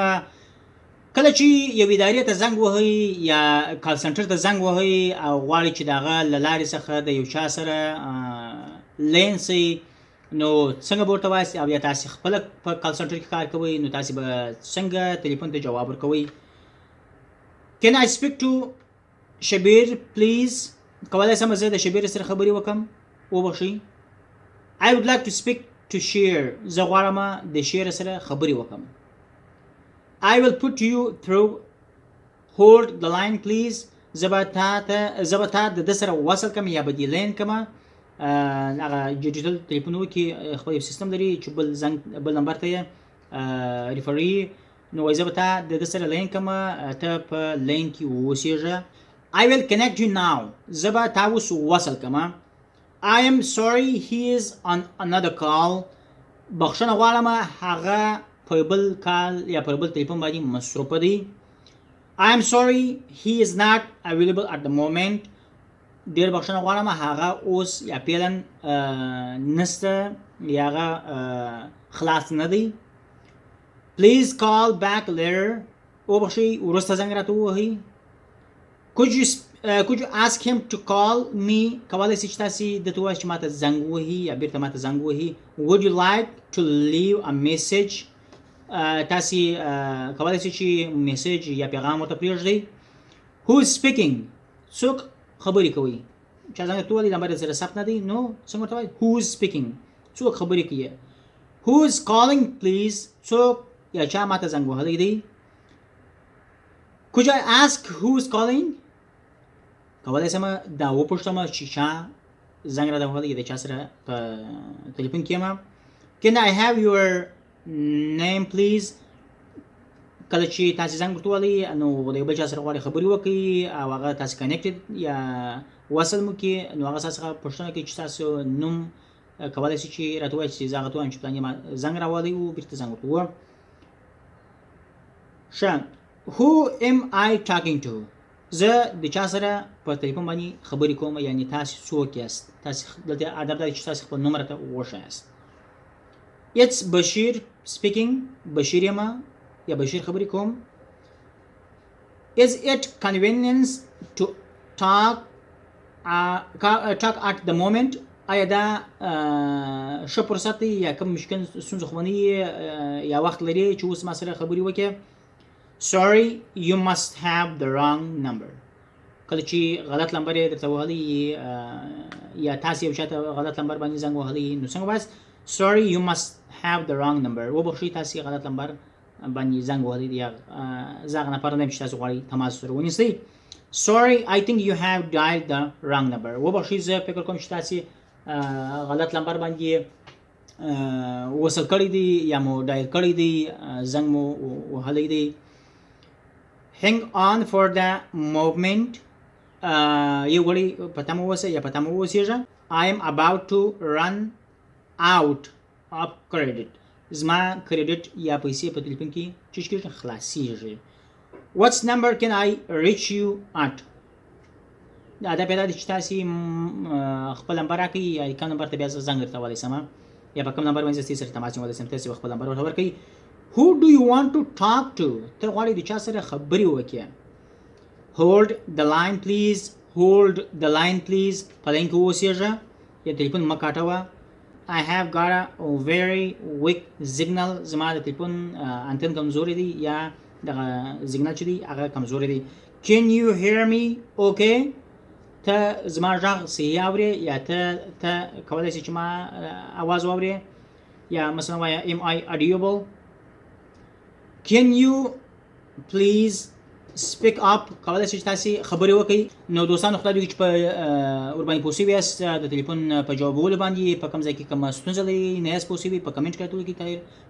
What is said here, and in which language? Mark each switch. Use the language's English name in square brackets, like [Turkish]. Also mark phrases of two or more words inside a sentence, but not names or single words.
[Pashto] کله چې یو ادارې ته زنګ وهئ یا کال سنټر ته زنګ وهئ او غواړئ چې د هغه له لارې څخه د یو چا سره لین سئ، نو څنګه به ورته وایاست؟ او یا تاسې خپله په کال سنټر کې کار کوئ، نو تاسې به څنګه تلیفون ته جواب ورکوئ؟ [English] Can I speak to شبیر پلیز؟ [Pashto] کولی شم زه د شبیر سره خبرې وکړم؟ وبخښئ. [English] I would like to speak to share. [Pashto] زه غواړم د شیر سره خبرې وکړم. [English] I will put you through. Hold the line please. [Pashto] زه به تا د ده سره وصل کړم یا به دې لین کړم. هغه ډیجیټل تلیفونونو کې خپل یو سیستم لري چې بل نمبر ته یې ریفري، نو وایي زه به تا د ده سره لین کړم، ته په لین کې اوسېږه. [English] I will connect you now. [Pashto] زه به تا اوس وصل کړم. [English] I am sorry he is on another call. [Pashto] بخښنه غواړم هغه په بل کال یا په بل تلیفون باندې مصروفه دی. [English] I am sorry he is not available at the moment. [Pashto] ډېر بخښنه غواړم هغه اوس یا فعلا نشته یا هغه خلاص نه دی. [English] Please call back later. [Pashto] وبخښئ وروسته زنګ راته ووهئ. [English] Could you ask him to call me? [Pashto] کولی شئ چې تاسې دته ووایئ چې ما ته زنګ ووهي یا بیرته ما ته زنګ ووهي. [English] Would you like to leave a message? [Pashto] تاسې کولی شئ چې میسیج یا پیغام ورته پرېږدئ. [English] Who is speaking? [Pashto] څوک خبرې کوي؟ چا زنګ درته ووهلی نمبر یې سره ثبت نه دی، نو څنګه ورته وایئ؟ [English] Who is speaking? [Pashto] څوک خبرې کوي؟ [English] Who is calling please? [Pashto] څوک یا چا ما ته زنګ وهلی دی؟ [English] Could I ask who is calling? [Pashto] کولی شم دا وپوښتم چې چا زنګ راته وهلی د چا سره په تلیفون کې یم. [English] Can I have your name please? [Pashto] کله چې تاسې زنګ ورته ووهلی نو د یو بل چا سره غواړئ خبرې وکړئ او هغه تاسې کنیکټډ یا وصل مو کړي، نو هغه ستاسو څخه پوښتنه کوي چې تاسو نوم کولی شئ چې راته ووایئ چې زه هغه ته ووایم چې پلاني ما زنګ راوهلی و، بېرته زنګ ورته ووهم. ښه. [English] Who am I talking to? [Pashto] زه د چا سره په تلیفون باندې خبرې کوم، یعنې تاسې څوک یاست؟ تاسې دلته ادب دا دی چې تاسې خپل نوم راته وښایاست. [English] It's Bashir speaking. [Pashto] بشیر یم یا بشیر خبرې کوم. [English] Is it convenience to talk at the moment? [Pashto] آیا دا ښه فرصت دی یا کوم مشکل ستونزه خو به نه یا وخت لري چې اوس ما سره خبرې وکړې؟ [English] Sorry, you must have the wrong number. [Pashto] کله چې غلط نمبر یې درته وهلی یا تاسې یو چا ته غلط نمبر باندې زنګ وهلی، نو څنګه وایاست؟ [English] Sorry, you must have the wrong number. [Pashto] وبخښئ تاسې غلط نمبر باندې زنګ وهلی دی یا زه هغه نفر نه یم چې تاسو غواړئ تماس سره ونیسئ. [English] Sorry, I think you have dialed the wrong number. [Pashto] وبخښئ زه فکر کوم چې تاسې غلط نمبر باندې وصل کړی دی یا مو ډایل کړی دی، زنګ مو وهلی دی. [English] Hang on for the moment. [Pashto] یو غړی په تمه اوسئ یا په تمه واوسېږه. [English] I am about to run out of credit. [Pashto] زما کریډټ یا پیسې په تلیفون کې چې کېږي خلاصېږي. [English] What number can I reach you at? [Pashto] دا پیدا دی چې تاسې خپل نمبر راکړئ یا کوم نمبر ته بیا زه زنګ درته وهلی شم یا په کوم نمبر باندې زه ستاسې سره تماس نیولی شم، تاسې به خپل نمبر ورته ورکړئ. [English] Who do you want to talk to? [Pashto] ته غواړې د چا سره خبرې وکړې. [English] Hold the line please. Hold the line please. [Pashto] په لاین کې اوسېږه یا تلیفون مه کاټوه. [English] I have got a very weak signal. [Pashto] زما د تلیفون انتن کمزوری دی یا دغه سیګنال چې دی هغه کمزوری دی. [English] Can you hear me okay? [Pashto] ته زما غږ صحیح اورې یا ته کولی شې چې ما اواز واورې یا مثلا وایه [English] am I audible? Can you please speak up? [Pashto] کولی شئ چې تاسې خبرې وکړئ. نو دوستانو خدای دې وکړي چې په ورباندې پوه شوي یاست د تلیفون په جوابولو باندې، په کوم ځای کې کومه ستونزه لرئ نه یاست پوه شوي، په کمنټ کې راته ولیکئ.